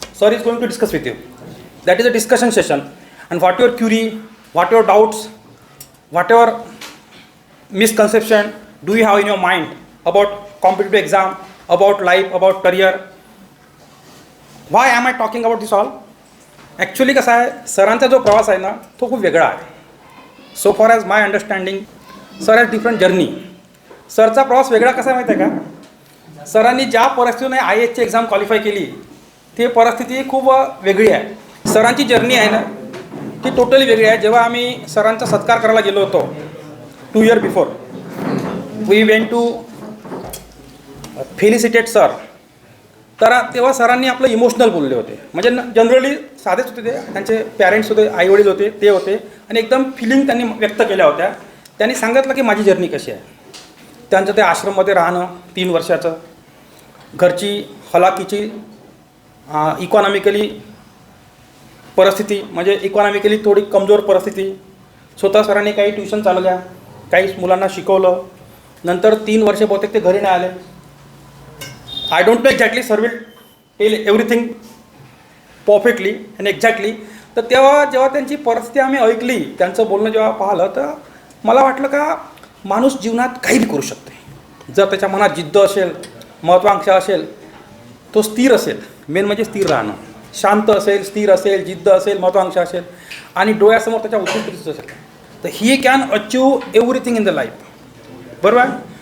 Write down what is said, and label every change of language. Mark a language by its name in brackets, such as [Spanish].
[English] Sir is going to discuss with you. That is a discussion session. And whatever query, whatever doubts, whatever misconception do you have in your mind about competitive exam, about life, about career. Why am I talking about this all? [Marathi] Actually कसा आहे, सरांचा जो प्रवास आहे ना तो खूप वेगळा आहे. [English] So for as my understanding sir has different journey. [Marathi] सरचा प्रवास वेगळा कसा आहे माहिती आहे का, सरांनी ज्या परिस्थितीने IASची एक्झाम क्वालिफाय केली ती परिस्थिती खूप वेगळी आहे. सरांची जर्नी आहे ना ती टोटली वेगळी आहे. जेव्हा आम्ही सरांचा सत्कार करायला गेलो होतो [English] 2 years before, we went to felicitate sir, [Marathi] तर तेव्हा सरांनी आपलं इमोशनल बोलले होते. म्हणजे जनरली साधेच होते, ते त्यांचे पॅरेंट्स होते, आईवडील होते, ते होते आणि एकदम फिलिंग त्यांनी व्यक्त केल्या होत्या. त्यांनी सांगितलं की माझी जर्नी कशी आहे. त्यांचं ते आश्रममध्ये राहणं 3 वर्षाचं, घरची हलाखीची इकॉनॉमिकली परिस्थिती, म्हणजे इकॉनॉमिकली थोडी कमजोर परिस्थिती. स्वतः सरांनी काही ट्युशन चालवल्या, काही मुलांना शिकवलं. नंतर 3 वर्ष बहुतेक ते घरी नाही आले. [English] I don't know exactly, sir will tell everything perfectly and exactly. [Marathi] तर तेव्हा जेव्हा त्यांची परिस्थिती आम्ही ऐकली, त्यांचं बोलणं जेव्हा पाहिलं, तर मला वाटलं का माणूस जीवनात काही करू शकते जर त्याच्या मनात जिद्द असेल, महत्त्वाकांक्षा असेल, तो स्थिर असेल. मेन म्हणजे स्थिर राहणं, शांत असेल, स्थिर असेल, जिद्द असेल, महत्त्वाकांक्षा असेल आणि डोळ्यासमोर त्याच्या उत्कृष्ट असेल, तर [English] He can achieve everything in the life. [Marathi] बरोबर आहे.